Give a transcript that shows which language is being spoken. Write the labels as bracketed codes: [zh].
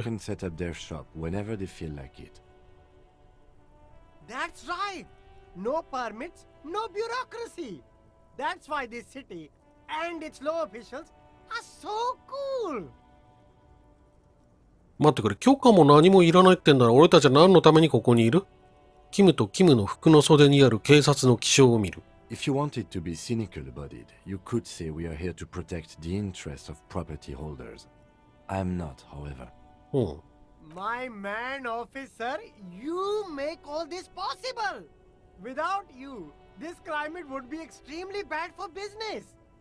[en] can set up their shop whenever they feel like it. That's right. No permits, no bureaucracy. That's why this city and its law officials are so cool. [ja] 待ってくれ、許可も何もいらないってんなら俺たちは何のためにここにいる？キムとキムの服の袖にある警察の気象を見る。 [en] If you wanted to be cynical about it, you could say we are here to protect the interests of property holders. I'm not, however. うん。 My man, officer, you make all this possible. Without you, this climate would be extremely bad for business.